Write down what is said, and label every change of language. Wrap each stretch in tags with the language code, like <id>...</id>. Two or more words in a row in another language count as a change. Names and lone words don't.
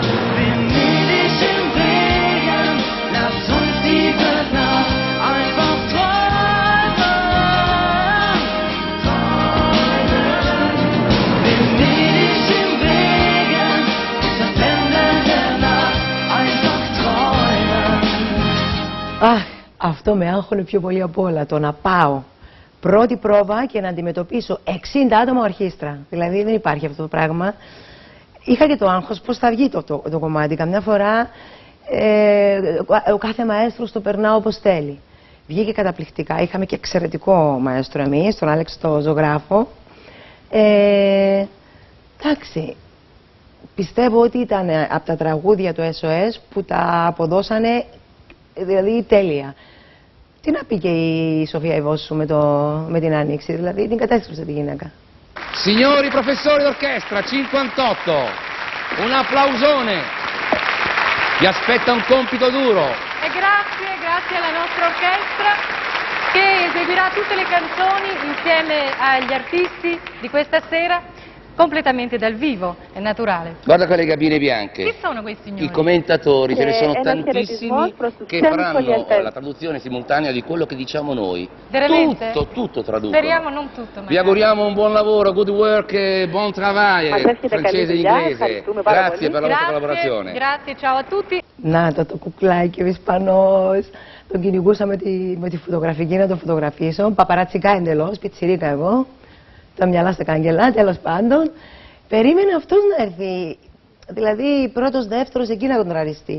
<de>Venedig im Regen, lass uns diese Nacht einfach träumen. Venedig im Regen, das Ende der Nacht einfach träumen.</de> <el>Αχ, αυτό με άγχωνε πιο πολύ από όλα, το να πάω πρώτη πρόβα και να αντιμετωπίσω 60 άτομα ορχήστρα. Δηλαδή δεν υπάρχει αυτό το πράγμα. Είχα και το άγχος πώς θα βγει το κομμάτι. Καμιά φορά ο κάθε μαέστρος το περνά όπως θέλει. Βγήκε καταπληκτικά. Είχαμε και εξαιρετικό μαέστρο εμείς, τον Άλεξ το ζωγράφο. Εντάξει, πιστεύω ότι ήταν από τα τραγούδια του SOS που τα αποδώσανε δηλαδή τέλεια. Τι να πει και η Σοφία Ιβόσου με την Άνοιξη, δηλαδή την κατέστρεψε τη γυναίκα.</el> <it>Signori professori d'orchestra, 58, un applausone, vi aspetta un compito duro. E grazie alla nostra orchestra che eseguirà tutte le canzoni insieme agli artisti di questa sera, completamente dal vivo, è naturale. Guarda quelle cabine bianche. Chi sono quei signori? I commentatori, ce ne sono tantissimi che faranno la traduzione simultanea di quello che diciamo noi. Veramente? Tutto tradotto. Speriamo non tutto. Magari. Vi auguriamo un buon lavoro,</it> <en>good work</en> <it>e buon travaglio, francese e inglese. Grazie per la vostra collaborazione. Grazie, ciao a tutti.</it> <el>Να το κουκλάκι ο Ισπανός. Τον κυνηγούσα με τη φωτογραφική να το φωτογραφίσω. Παπαρατσικά εντελώς, πιτσιρίκα εγώ. Τα μυαλά στα καγκελά, τέλος πάντων. Περίμενε αυτός να έρθει. Δηλαδή πρώτος, δεύτερος, εκεί να τον τραριστεί.</el>